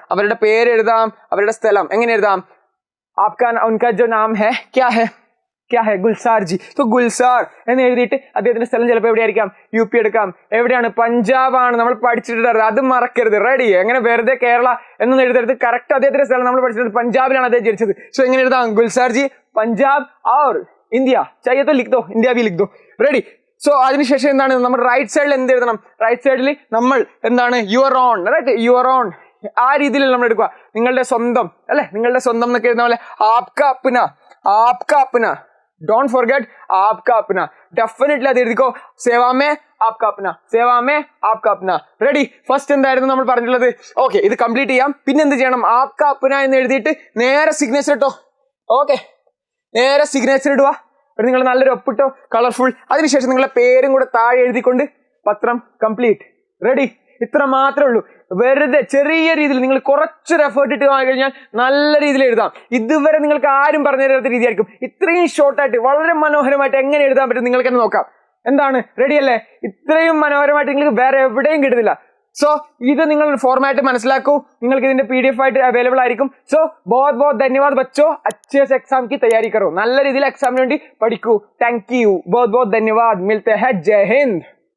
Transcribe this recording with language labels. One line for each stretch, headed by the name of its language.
Malayalam: അവരുടെ പേര് എഴുതാം, അവരുടെ സ്ഥലം. എങ്ങനെ എഴുതാം?
Hindi: ആപ്കാ ഉൻകാ ജോ നാം ഹെ ക്യാ ഹെ?
Malayalam: ക്യാ ഹെ? ഗുൽസാർ ജി. സോ ഗുൽസാർ എന്ന് എഴുതിയിട്ട് അദ്ദേഹത്തിന്റെ സ്ഥലം ചിലപ്പോൾ എവിടെയായിരിക്കാം? യു പി എടുക്കാം. എവിടെയാണ്? പഞ്ചാബാണ്. നമ്മൾ പഠിച്ചിട്ടുണ്ടായിരുന്നത്, അത് മറക്കരുത്. റെഡി. എങ്ങനെ വെറുതെ കേരള എന്നൊന്നും എഴുതരുത്. കറക്റ്റ് അദ്ദേഹത്തിന്റെ സ്ഥലം നമ്മൾ പഠിച്ചിട്ടുണ്ട്. പഞ്ചാബിലാണ് അദ്ദേഹം ജനിച്ചത്. സോ എങ്ങനെ എഴുതാം?
Hindi: ഗുൽസാർ ജി പഞ്ചാബ് और ഇന്ത്യ चाहिए तो लिख दो, इंडिया भी लिख दो.
Malayalam: റെഡി. സോ അതിനുശേഷം എന്താണ്? നമ്മുടെ റൈറ്റ് സൈഡിൽ എന്ത് എഴുതണം? റൈറ്റ് സൈഡിൽ നമ്മൾ എന്താണ്?
English: Your own.
Malayalam: Right. Your own. ആ രീതിയിൽ നമ്മൾ എടുക്കുക. നിങ്ങളുടെ സ്വന്തം അല്ലെ? നിങ്ങളുടെ സ്വന്തം എന്നൊക്കെ എഴുതുന്ന പോലെ
Hindi: ആപ്കാ അപ്ന. ആപ്കാ അപ്ന.
English: don't forget
Hindi: आपका अपना. डेफिनेटली
Malayalam: അത് എഴുതിക്കോ.
Hindi: സേവാമേ ആപ്കാ അപ്ന. സേവാമേ ആപ്കാ അപ്ന. റെഡി.
Malayalam: ഫസ്റ്റ് എന്തായിരുന്നു നമ്മൾ പറഞ്ഞിട്ടുള്ളത്? ഓക്കെ, ഇത് കംപ്ലീറ്റ് ചെയ്യാം. പിന്നെ എന്ത് ചെയ്യണം? ആപ്കാ അപ്ന എന്ന് എഴുതിയിട്ട് നേരെ സിഗ്നേച്ചർ ഇട്ടോ. ഓക്കെ, നേരെ സിഗ്നേച്ചർ ഇടുക. നിങ്ങൾ നല്ലൊരു ഒപ്പിട്ടോ, കളർഫുൾ. അതിനുശേഷം നിങ്ങളുടെ പേരും കൂടെ താഴെ എഴുതിക്കൊണ്ട് പത്രം കംപ്ലീറ്റ്. റെഡി. ഇത്ര മാത്രമേ ഉള്ളൂ. വെറുതെ ചെറിയ രീതിയിൽ നിങ്ങൾ കുറച്ചൊരു എഫേർട്ട് ഇട്ട് കഴിഞ്ഞാൽ നല്ല രീതിയിൽ എഴുതാം. ഇതുവരെ നിങ്ങൾക്ക് ആരും പറഞ്ഞു തരാത്ത രീതിയായിരിക്കും. ഇത്രയും ഷോർട്ടായിട്ട് വളരെ മനോഹരമായിട്ട് എങ്ങനെ എഴുതാൻ പറ്റും നിങ്ങൾക്ക് തന്നെ നോക്കാം. എന്താണ്? റെഡി അല്ലേ? ഇത്രയും മനോഹരമായിട്ട് നിങ്ങൾക്ക് വേറെ എവിടെയും കിട്ടുന്നില്ല. സോ ഇത് നിങ്ങൾ ഫോർമാറ്റ് മനസ്സിലാക്കൂ. നിങ്ങൾക്ക് ഇതിന്റെ PDF ആയിട്ട് അവൈലബിൾ ആയിരിക്കും.
Hindi: സോ बहुत बहुत धन्यवाद बच्चों. अच्छे से एग्जाम की तैयारी करो.
Malayalam: നല്ല രീതിയിൽ എക്സാമിന് വേണ്ടി പഠിക്കൂ.
English: Thank you.
Hindi: बहुत बहुत धन्यवाद. मिलते हैं. जय हिंद.